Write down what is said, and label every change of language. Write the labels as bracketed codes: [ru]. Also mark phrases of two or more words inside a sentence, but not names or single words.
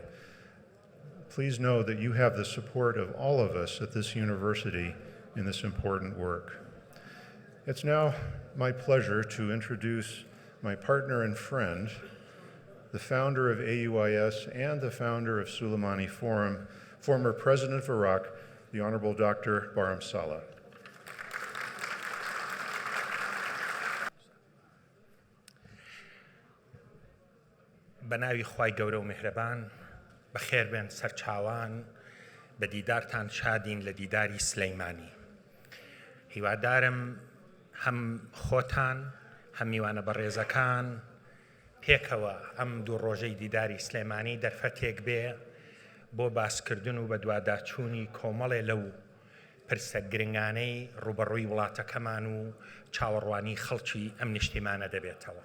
[en] Please know that you have the support of all of us at this university in this important work. It's now my pleasure to introduce my partner and friend, the founder of AUIS and the founder of Sulaimani Forum, former President of Iraq, the Honorable Dr. Barham Saleh. [ckb] بەناوی خوای گەورە و میهرەبان بەخێربێن سەرچاوان بە دیدارتان شادین لە دیداری سلەیمانی. هیوادارم هەم خۆتان هەم میوانە بەڕێزەکان پێکەوە ئەم دوو ڕۆژەی دیداری سلەیمانی دەرفەتێک بێ بۆ باسکردن و بە دواداچوونی کۆمەڵێ لەو پرسە گرنگانەی ڕوبەڕووی وڵاتەکەمان و چاوەڕوانی خەڵکی ئەم نیشتیمانە دەبێتەوە.